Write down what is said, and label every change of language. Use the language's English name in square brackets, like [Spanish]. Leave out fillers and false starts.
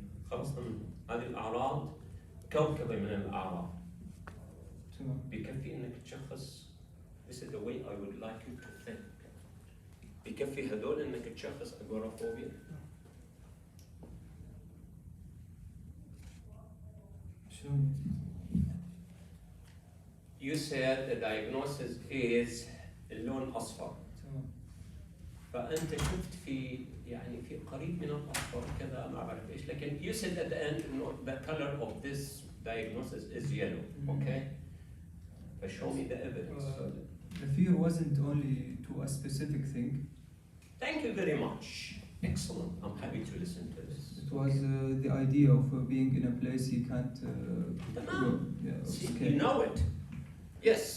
[Arabic] خلاص هذه الأعراض كوكبة من الأعراض. تمام. بكفي إنك تشخص. [English] This is the way I would like you to think. [Arabic] بكفي هدول إنك تشخص agoraphobia. [English] You said the diagnosis is [Arabic] اللون أصفر. [English] تمام. [Arabic] فأنت شفت في يعني في قريب من الأصفر كذا ما بعرف إيش لكن [English] you said at the end [Arabic] إنه [English] the color of this diagnosis is yellow. Okay. But show me the evidence. The fear wasn't only to a specific thing. Thank you very much. Excellent. I'm happy to listen to this. It was the idea of being in a place he can't go. Yeah, See, scared. you know it. Yes.